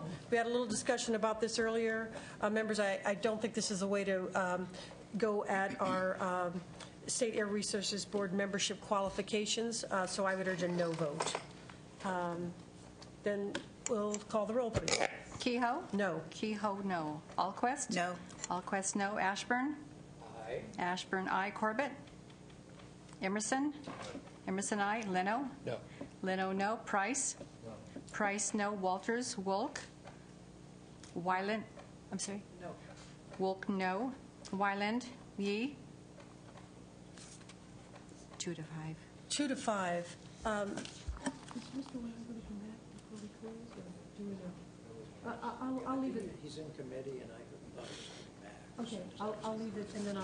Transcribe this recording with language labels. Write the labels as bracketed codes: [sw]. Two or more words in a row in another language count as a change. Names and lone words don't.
[en] We had a little discussion about this earlier. Members, I don't think this is a way to go at our State Air Resources Board membership qualifications, so I would urge a no vote. Then we'll call the roll, please. Kehoe? No. Kehoe, no. Alquist? No. Alquist, no. Ashburn? Aye. Ashburn, aye. Corbett? Emerson? Emerson, aye. Leno? No. Leno, no. Price? No. Price, no. Walters? Wolk? Wyland? I'm sorry? No. Wolk, no. Wyland? Yee? 2 to 5. 2 to 5. I'll leave it. He's in committee, and I thought he was coming back. Okay, I'll leave it, and then